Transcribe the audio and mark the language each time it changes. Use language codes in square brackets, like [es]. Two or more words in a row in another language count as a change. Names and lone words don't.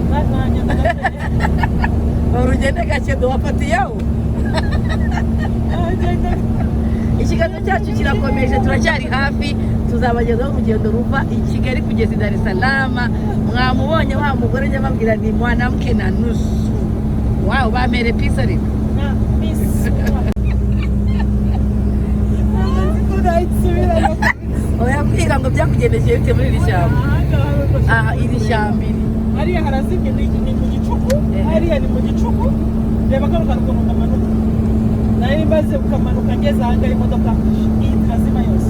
[rw] urugendo gake duwafatiyeho ikiganiro cyacu kirakomeje turacyari hafi tuzabagezaho urugendo ruva i Kigali kugeza i Dar es Salaam mwamubonye wa mugore njya babwira [sw] ni mwanamke na nusu [rw] wow bamere pisa ariko oya kwiga ngo byakugendekeye bite muri iri shyamba aha iri shyamba iri hariya harazimye ni mu gicuku hariya ni mu gicuku reba kano kantu ukuntu kamanuka nari maze ukamanuka ngeze ahangaha imodoka irazima yose